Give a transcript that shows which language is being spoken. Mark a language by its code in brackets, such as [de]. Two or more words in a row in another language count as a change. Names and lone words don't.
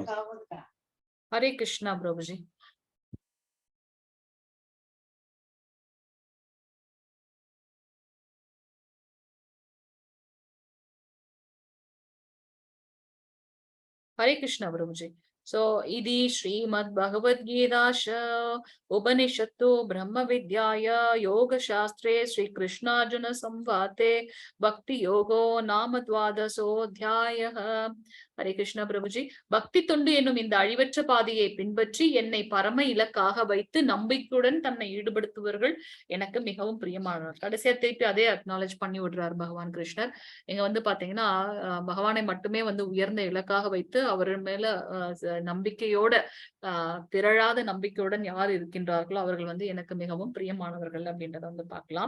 [ta] ஹரே கிருஷ்ணா பிரபுஜி. ஹரே கிருஷ்ணா பிரபுஜி. [sa] So, idi श्रीमद् भगवद् गीता उपनिषत्सु ब्रह्म विद्यायां योग शास्त्रे श्री कृष्ण अर्जुन संवादे भक्ति योगो नामद्वादशो ऽध्यायः. [ta] ஹரே கிருஷ்ணா பிரபுஜி. பக்தி தொண்டு என்னும் இந்த அழிவற்ற பாதையை பின்பற்றி என்னை பரம இலக்காக வைத்து நம்பிக்கையுடன் தன்னை ஈடுபடுத்துவர்கள் எனக்கு மிகவும் பிரியமானவர். கடைசியா திருப்பி அதே அக்னாலேஜ் பண்ணி விடுறார் பகவான் கிருஷ்ணர். இங்க வந்து பாத்தீங்கன்னா பகவானை மட்டுமே வந்து உயர்ந்த இலக்காக வைத்து அவர் மேல நம்பிக்கையோட திரளாத நம்பிக்கையுடன் யார் இருக்கின்றார்களோ அவர்கள் வந்து எனக்கு மிகவும் பிரியமானவர்கள் அப்படின்றத வந்து பார்க்கலாம்.